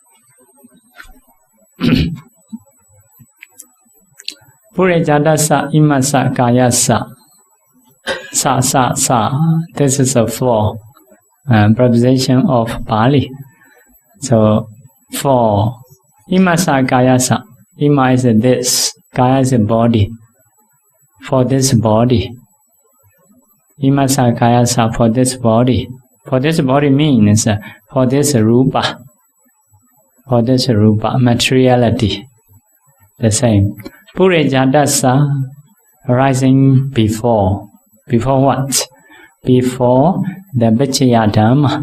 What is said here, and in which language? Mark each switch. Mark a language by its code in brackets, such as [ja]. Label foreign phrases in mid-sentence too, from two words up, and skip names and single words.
[pi] Purejata Sa Imasa Kayasa. Sa. [en] This is a floor. Preposition of Pali. So 4. [pi] Imasa kayasa. [en] Ima is this. Kaya is a body. For this body. [pi] Imasa kayasa, [en] for this body. For this body means for this rupa. For this rupa, materiality. The same. Purejadasa, arising before. Before what? Before the Vichaya Dhamma.